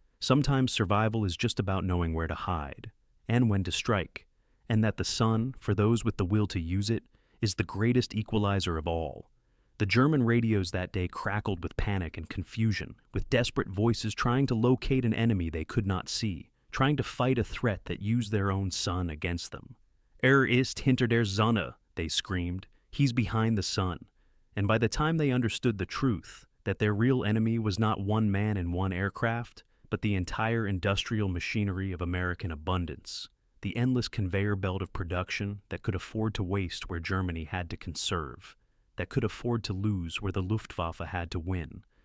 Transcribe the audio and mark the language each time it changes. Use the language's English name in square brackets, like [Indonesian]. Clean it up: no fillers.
[English] Sometimes survival is just about knowing where to hide and when to strike, and that the sun, for those with the will to use it, is the greatest equalizer of all. The German radios that day crackled with panic and confusion, with desperate voices trying to locate an enemy they could not see, trying to fight a threat that used their own sun against them. [German] Ist hinter der Sonne, [English] they screamed. He's behind the sun. And by the time they understood the truth, that their real enemy was not one man and one aircraft, but the entire industrial machinery of American abundance, the endless conveyor belt of production that could afford to waste where Germany had to conserve, that could afford to lose where the Luftwaffe had to win.